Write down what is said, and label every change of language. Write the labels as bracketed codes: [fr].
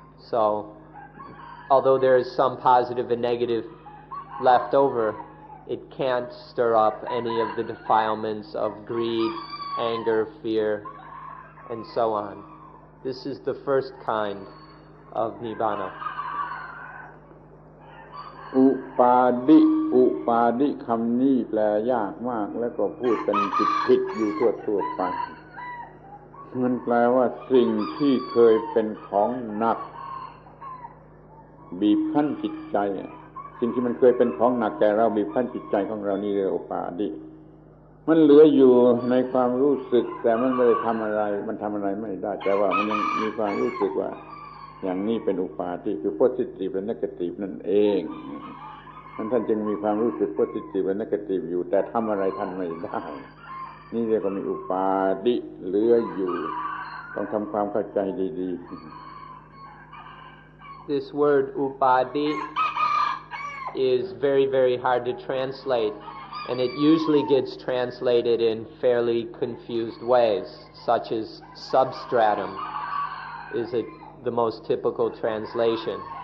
[en] So, although there is some positive and negative left over, it can't stir up any of the defilements of greed, anger, fear, and so on. This is the first kind of Nibbana. [th] อุปาดิคำนี้แปลยากมากแล้วก็พูดกันผิดอยู่ทั่วไปมันแปลว่าสิ่งที่เคยเป็นของหนัก บีบคั้นจิตใจสิ่งที่มันเคยเป็นของหนักแก่เราบีบคั้นจิตใจของเรานี่เรียกอุปาดิมันเหลืออยู่ในความรู้สึกแต่มันไม่ได้ทำอะไรมันทำอะไรไม่ได้แต่ว่ามันยังมีความรู้สึกว่าอย่างนี้เป็นอุปาทิคือ positive และ negative นั่นเอง ท่านจึงมีความรู้สึก positive และ negative อยู่แต่ทำอะไรท่านไม่ได้นี่เรียกว่ามีอุปาทิเหลืออยู่ต้องทำความเข้าใจดีๆ [en] This word upadi is very, very hard to translate And it usually gets translated in fairly confused ways, such as substratum is the most typical translation.